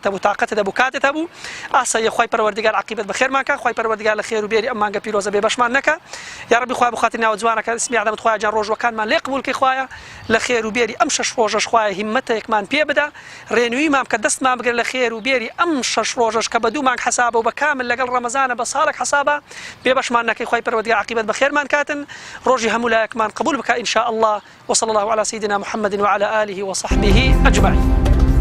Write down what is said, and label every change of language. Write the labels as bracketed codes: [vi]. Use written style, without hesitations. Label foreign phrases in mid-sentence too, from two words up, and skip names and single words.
[ckb] بوو تااقەتە بوو کاتێت هەبوو ئاساییە خوای پەروەردیگار عاقبەت بەخێرمانکە خوای پەروەردیگار لە خێر و بێری ئەم مانگە پیرۆزە بێ بەشمان نەکە [ar] یا ربی [ckb] خوای بخاتر ناو جوانەکە اسمی عەدەمت خوای جان ڕۆژوەکانمان لێ قبول کەی خوایە لە خێر و بێری ئەم 6 ڕۆژەش خوایە هیممەتێکمان پێ بدە ڕێنوویمان کە دەستمان بگرن لە خێر و بێری ئەم 6 ڕۆژەش کە بە 2 مانگ حسابە و بە کامل لەگەڵ ڕەمەزانە بە ساڵێک حسابە بێ بەشمان نەکەی خوای پەروەردیگار عاقبەت بەخێرمان کاتن ڕۆژی هەموو لایەکمان قبول بکە [ar] إن شاء الله وصلى الله على سيدنا محمد وعلى آله وصحبه أجمعين.